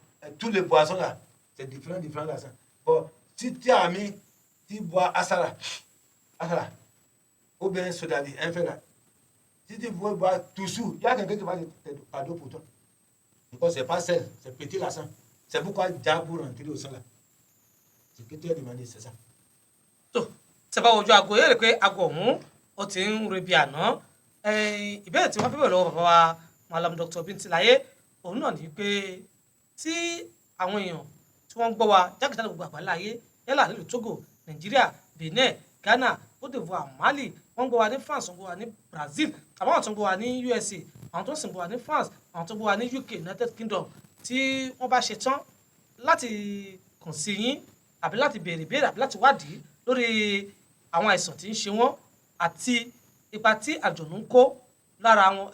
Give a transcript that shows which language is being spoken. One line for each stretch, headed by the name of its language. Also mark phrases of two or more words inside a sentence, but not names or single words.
French: Tous les boissons là, c'est différent là. Bon, si tu as mis, tu bois Asara, ou bien Sodavi, un fait là. Si tu veux boire Toussou, il y a quelqu'un qui va te cadeau pour toi. Parce que c'est pas sel, c'est petit là. C'est pourquoi Diabou rentre au sang là. Ce que tu as demandé, c'est ça. C'est pas
Yoruba: ojú aago yẹ́rẹ̀ pé aago ọ̀hún ó ti ń rebi àná ìbéèrè tí wọ́n fẹ́ bẹ̀rẹ̀ lọ́wọ́ bàbá wa Malam Dr. Bintilaye òun náà ní pé tí àwọn èèyàn tí wọ́n ń gbọ́ wa jákèjádò gbogbo àgbáńlá ayé yálà nílùú Togo, Nàìjíríà, Benin, Ghana, Côte d'Ivoire, Mali, wọ́n ń gbọ́ wa ní France, wọ́n ń gbọ́ wa ní Brazil, àwọn tó ń gbọ́ wa ní USA, àwọn tó ń sì ń gbọ́ wa ní France, àwọn tó ń gbọ́ wa ní UK,
English: United Kingdom,
Yoruba: tí wọ́n bá ṣe tán láti kàn sí yín àbí láti béèrè ìbéèrè àbí láti wádìí lórí àwọn àìsàn tí ń ṣe wọ́n àti ipa tí àjọ̀nú ń kó lára wọn.